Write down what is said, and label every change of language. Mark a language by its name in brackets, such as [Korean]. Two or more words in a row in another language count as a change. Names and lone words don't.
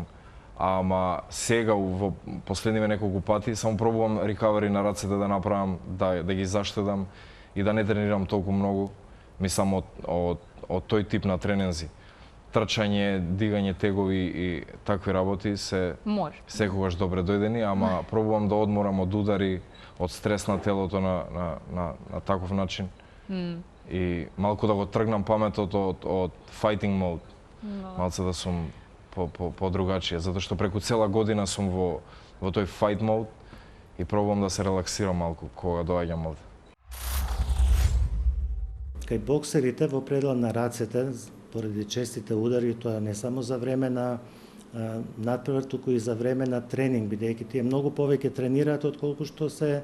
[Macedonian] Ама сега во последниве неколку пати само пробувам рекавери на рацете да направам, да ги заштедам и да не тренирам толку многу, мислам од тој тип на тренинзи. Трчање, дигање тегови и такви работи се секогаш добре дојдени, ама пробувам да одморам од удари, од стрес на телото на таков начин. И малку да го тргнам паметот од [English] fighting mode. [Macedonian] Малце да сум по-другачија, затоа што преку цела година сум во тој [English] fight mode [Macedonian] и пробувам да се релаксирам малку кога доаѓам овде. Кај боксерите во предел на рацете, поради честите удари, тоа не само за време на надпревар, туку и за време на тренинг, бидејќи тие многу повеќе тренираат отколку што се